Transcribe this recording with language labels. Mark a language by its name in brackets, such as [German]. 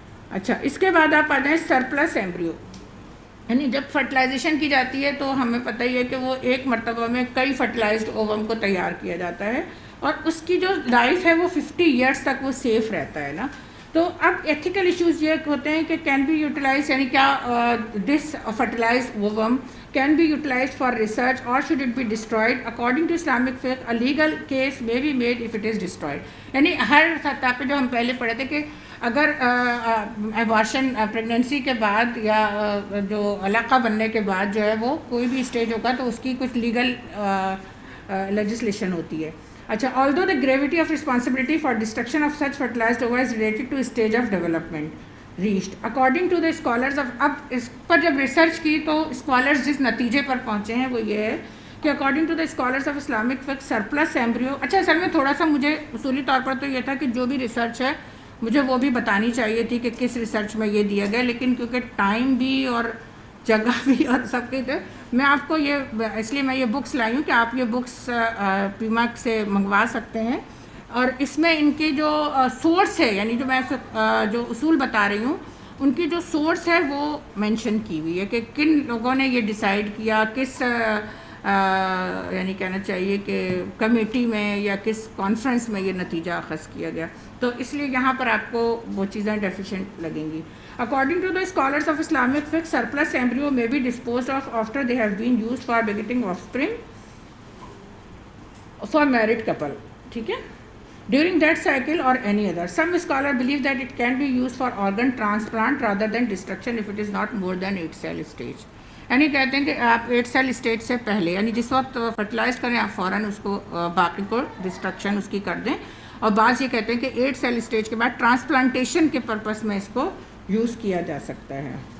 [Urdu] اچھا اس کے بعد آپ آ جائیں سرپلس ایمبریو. یعنی جب فرٹیلائزیشن کی جاتی ہے تو ہمیں پتہ ہی ہے کہ وہ ایک مرتبہ میں کئی فرٹیلائزڈ اووم کو تیار کیا جاتا ہے، اور اس کی جو لائف ہے وہ 50 ایئرس تک وہ سیف رہتا ہے نا. تو اب ایتھیکل ایشوز یہ ہوتے ہیں کہ [English] can be utilize, [Urdu] یعنی کیا [English] This fertilized ovum can be utilized for research or should it be destroyed? According to Islamic fiqh, a legal case may be made if it is destroyed. [Urdu] یعنی ہر سطح پہ جو ہم پہلے پڑھے تھے کہ اگر ایبارشن پریگننسی کے بعد یا جو علاقہ بننے کے بعد جو ہے وہ کوئی بھی اسٹیج ہوگا تو اس کی کچھ لیگل لیجسلیشن ہوتی ہے. [English] اچھا although the gravity of responsibility for destruction of such fertilized ova is related to stage of development reached according to the scholars of. [Urdu] اب اس پر جب ریسرچ کی تو اسکالرز جس نتیجے پر پہنچے ہیں وہ یہ ہے کہ [English] According to the scholars of Islamic فقہ surplus embryo. [Urdu] اچھا اصل میں تھوڑا سا مجھے اصولی طور پر تو یہ تھا کہ جو بھی ریسرچ ہے مجھے وہ بھی بتانی چاہیے تھی کہ کس ریسرچ میں یہ دیا گیا، لیکن کیونکہ ٹائم بھی اور جگہ بھی اور سب کے تھے میں آپ کو یہ اس لیے میں یہ بکس لائی ہوں کہ آپ یہ بکس پیما سے منگوا سکتے ہیں. اور اس میں ان کی جو سورس ہے یعنی جو میں جو اصول بتا رہی ہوں ان کی جو سورس ہے وہ مینشن کی ہوئی ہے کہ کن لوگوں نے یہ ڈیسائیڈ کیا، کس یعنی کہنا چاہیے کہ کمیٹی میں یا کس کانفرنس میں یہ نتیجہ اخذ کیا گیا. تو اس لیے یہاں پر آپ کو وہ چیزیں ڈیفیشینٹ لگیں گی. [English] According to the scholars of Islamic fiqh, surplus embryo may be disposed of after they have been used for begetting offspring for married couple. ٹھیک ہے, during that cycle or any other. Some scholars believe that it can be used for organ transplant rather than destruction if it is not more than 8 cell stage. [Urdu] یعنی کہتے ہیں کہ آپ 8 cell stage سے پہلے, یعنی جس وقت فرٹیلائز کریں آپ فوراً اس کو باقی کو ڈسٹرکشن اس کی کر دیں. اور بعض یہ کہتے ہیں کہ 8 cell stage کے بعد ٹرانسپلانٹیشن کے پرپس میں اس کو یوز کیا جا سکتا ہے.